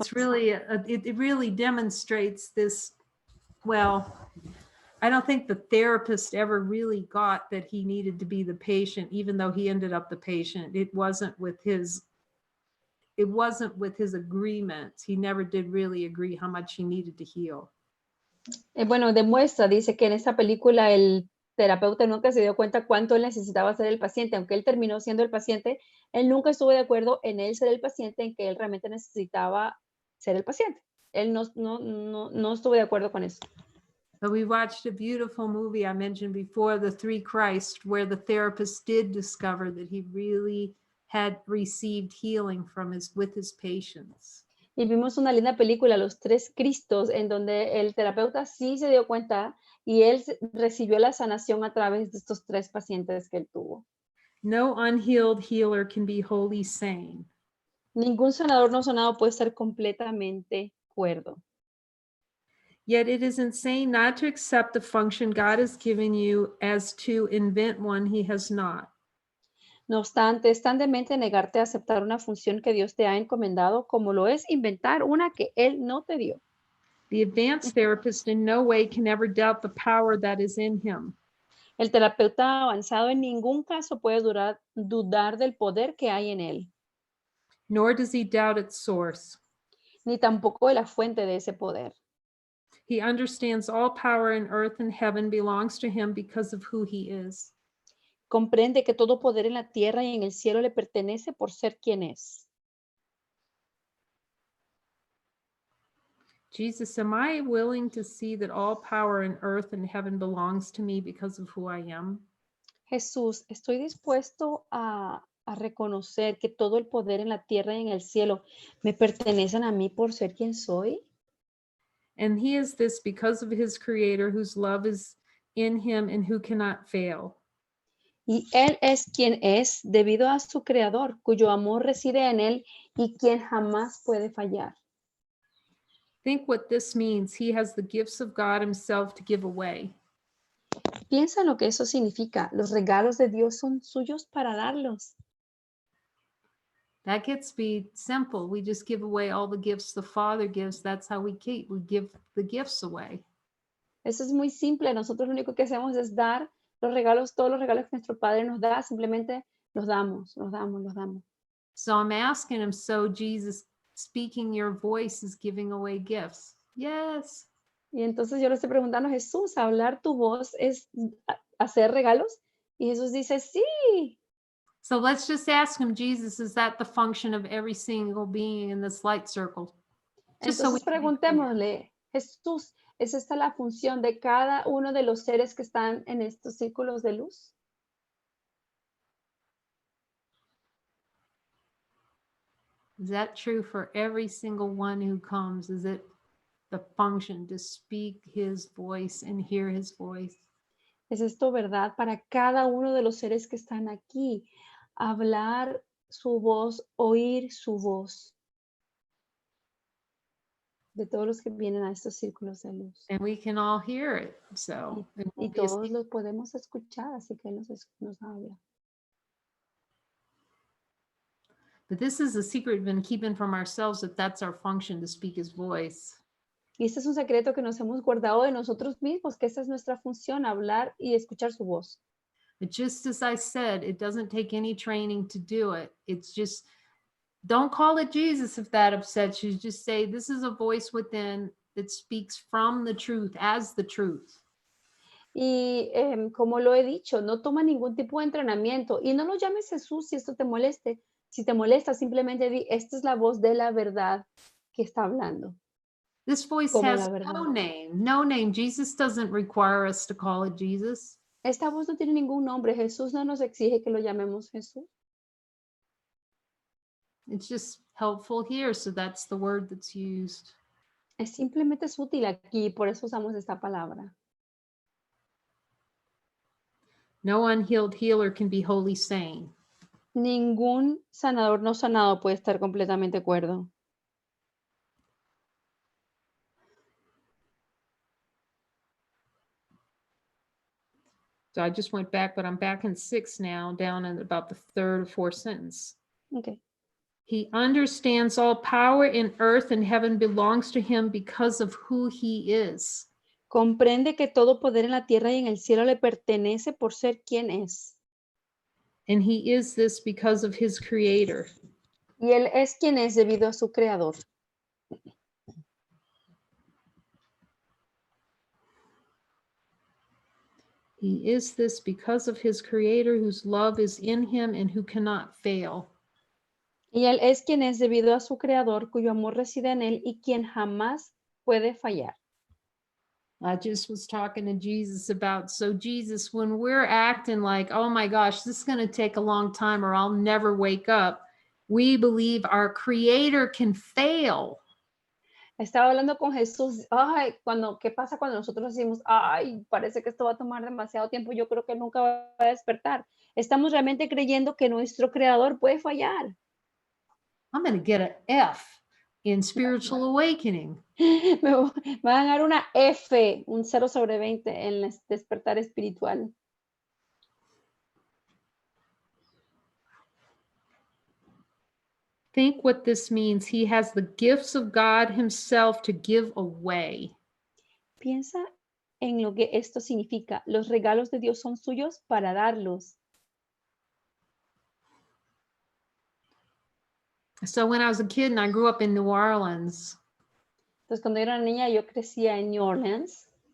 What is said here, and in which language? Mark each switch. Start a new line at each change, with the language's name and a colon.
English: it's really, it really demonstrates this, well, I don't think the therapist ever really got that he needed to be the patient, even though he ended up the patient. It wasn't with his agreement. He never did really agree how much he needed to heal.
Spanish: Bueno, demuestra, dice que en esta película el terapeuta nunca se dio cuenta cuánto él necesitaba ser el paciente, aunque él terminó siendo el paciente, él nunca estuvo de acuerdo en él ser el paciente, en que él realmente necesitaba ser el paciente. Él no estuvo de acuerdo con eso.
English: But we watched a beautiful movie I mentioned before, The Three Christ, where the therapist did discover that he really had received healing with his patients.
Spanish: Y vimos una linda película, Los Tres Cristos, en donde el terapeuta sí se dio cuenta y él recibió la sanación a través de estos tres pacientes que él tuvo.
English: No unhealed healer can be wholly sane.
Spanish: Ningún sanador no sanado puede estar completamente cuerdo.
English: Yet it is insane not to accept the function God has given you as to invent one he has not.
Spanish: No obstante, es tan demente negarte a aceptar una función que Dios te ha encomendado como lo es inventar una que Él no te dio.
English: The advanced therapist in no way can ever doubt the power that is in him.
Spanish: El terapeuta avanzado en ningún caso puede dudar del poder que hay en él,
English: Nor does he doubt its source.
Spanish: ni tampoco de la fuente de ese poder.
English: He understands all power in earth and heaven belongs to him because of who he is.
Spanish: Comprende que todo poder en la tierra y en el cielo le pertenece por ser quien es.
English: Jesus, am I willing to see that all power in earth and heaven belongs to me because of who I am?
Spanish: Jesús, estoy dispuesto a reconocer que todo el poder en la tierra y en el cielo me pertenecen a mí por ser quien soy.
English: And he is this because of his creator whose love is in him and who cannot fail.
Spanish: Y Él es quien es debido a su creador, cuyo amor reside en Él y quien jamás puede fallar.
English: Think what this means. He has the gifts of God himself to give away.
Spanish: Piensa en lo que eso significa. Los regalos de Dios son suyos para darlos.
English: That gets to be simple. We just give away all the gifts the Father gives. That's how we keep. We give the gifts away.
Spanish: Eso es muy simple. Nosotros lo único que hacemos es dar los regalos, todos los regalos que nuestro Padre nos da, simplemente los damos, los damos, los damos.
English: So I'm asking him, so Jesus, speaking your voice is giving away gifts. Yes.
Spanish: Y entonces yo le estoy preguntando a Jesús, ¿hablar tu voz es hacer regalos? Y Jesús dice, sí.
English: So let's just ask him, Jesus, is that the function of every single being in this light circle? Just so we
Spanish: Entonces
English: can be clear.
Spanish: preguntémosle, Jesús, ¿es esta la función de cada uno de los seres que están en estos círculos de luz?
English: Is that true for every single one who comes? Is it the function to speak his voice and hear his voice?
Spanish: ¿Es esto verdad para cada uno de los seres que están aquí? Hablar su voz, oír su voz. De todos los que vienen a estos círculos de luz.
English: And we can all hear it. So it
Spanish: Y
English: won't be a
Spanish: todos
English: secret.
Spanish: los podemos escuchar, así que nos habla.
English: But this is a secret we've been keeping from ourselves, that that's our function, to speak his voice.
Spanish: Y este es un secreto que nos hemos guardado de nosotros mismos, que esa es nuestra función, hablar y escuchar su voz.
English: But just as I said, it doesn't take any training to do it. It's just, don't call it Jesus if that upsets you. Just say, this is a voice within that speaks from the truth, as the truth.
Spanish: Y como lo he dicho, no toma ningún tipo de entrenamiento y no lo llames Jesús si esto te moleste. Si te molesta, simplemente di, esta es la voz de la verdad que está hablando.
English: This voice
Spanish: Como
English: has
Spanish: la verdad.
English: no name, no name. Jesus doesn't require us to call it Jesus.
Spanish: Esta voz no tiene ningún nombre. Jesús no nos exige que lo llamemos Jesús.
English: It's just helpful here. So that's the word that's used.
Spanish: Es simplemente es útil aquí, por eso usamos esta palabra.
English: No unhealed healer can be wholly sane.
Spanish: Ningún sanador no sanado puede estar completamente cuerdo.
English: So I just went back, but I'm back in 6 now, down in about the third or fourth sentence. Okay. He understands all power in earth and heaven belongs to him because of who he is.
Spanish: Comprende que todo poder en la tierra y en el cielo le pertenece por ser quien es.
English: And he is this because of his creator.
Spanish: Y él es quien es debido a su creador.
English: He is this because of his creator whose love is in him and who cannot fail.
Spanish: Y él es quien es debido a su creador, cuyo amor reside en él y quien jamás puede fallar.
English: I just was talking to Jesus about, so Jesus, when we're acting like, oh my gosh, this is going to take a long time or I'll never wake up, we believe our creator can fail.
Spanish: Estaba hablando con Jesús, ay, ¿qué pasa cuando nosotros decimos, ay, parece que esto va a tomar demasiado tiempo, yo creo que nunca va a despertar? Estamos realmente creyendo que nuestro creador puede fallar.
English: I'm going to get an F in spiritual awakening.
Spanish: Me van a dar una F, un 0 sobre 20 en el despertar espiritual.
English: think what this means. He has the gifts of God himself to give away.
Spanish: Piensa en lo que esto significa. Los regalos de Dios son suyos para darlos.
English: So when I was a kid and I grew up in New Orleans,
Spanish: Entonces, cuando yo era niña, yo crecía en New Orleans.